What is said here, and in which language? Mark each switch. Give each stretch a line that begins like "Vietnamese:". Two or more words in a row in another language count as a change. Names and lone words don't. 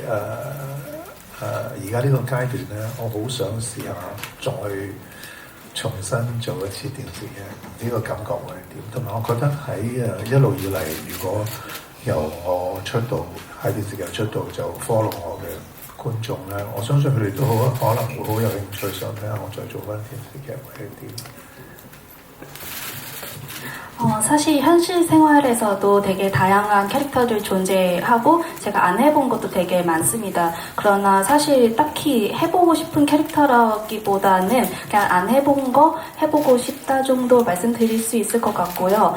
Cantonese: 而家呢個階段咧，我好想試下再重新做一次電視劇，呢個感覺會係點？同埋我覺得喺一路以嚟，如果由我出道喺電視劇出道就 follow 我嘅觀眾咧，我相信佢哋都可能會好有興趣，想睇下我再做翻電視劇會係點。
Korean: 사실 현실 생활에서도 되게 다양한 캐릭터들 존재하고 제가 안 해본 것도 되게 많습니다. 그러나 사실 딱히 해보고 싶은 캐릭터라기보다는 그냥 안 해본 거 해보고 싶다 정도 말씀드릴 수 있을 것 같고요.